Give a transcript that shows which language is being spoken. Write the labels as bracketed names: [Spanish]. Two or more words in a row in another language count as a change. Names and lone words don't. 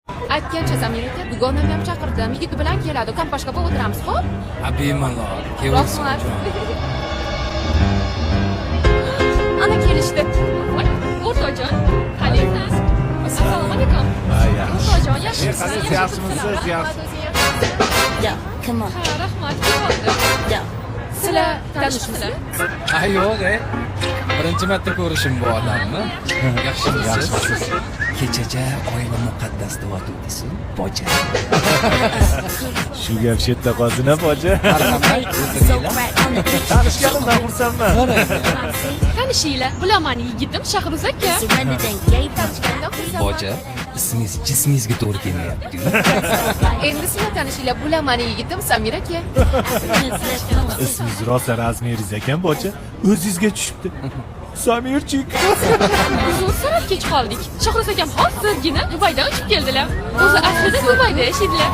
[Uzbek] aytgancha Samira aka dugonam ham chaqirdim. Yigiti bilan keladi. Kompashka bo'lib o'tiramiz, xo'p? Bemalol. Kelsin. Rahmat. Ana kelishdi. Voy, o'rtoqjon. Qalaysiz? Assalomu alaykum. O'rtoqjon, yaxshimisiz? Yaxshimisiz? [English] Yeah, come on. [Uzbek] Ha, rahmat. Keldim. [English] Yeah. [Uzbek] Sizlar tanishmisizlar? Yo'q, birinchi marta ko'rishim bu odamni. Yaxshimisiz? Kechacha oila muqaddas deb o'tibsiz, boja. Shu gap chetda qolsin-a, boja. Marhamat, So o'tiringlar. [English] right on the beat. [Uzbek] Tanishganimdan xursandman. Tanishinglar. Bilaman yigitim Shahruz aka. [English] Surrender then gave up. [Uzbek] Boja, ismingiz jismingizga to'g'ri kelmayapti. Endi sizlar tanishinglar. Bilaman yigitim Samira aka. Ismingiz rosa razmeringiz ekan, boja. O'zingizga tushibdi. Samirchik. Biz sal kech qoldik. Shahruz akam hozirgina Dubaydan uchib keldilar. O'zi aslida Dubayda yashaydilar.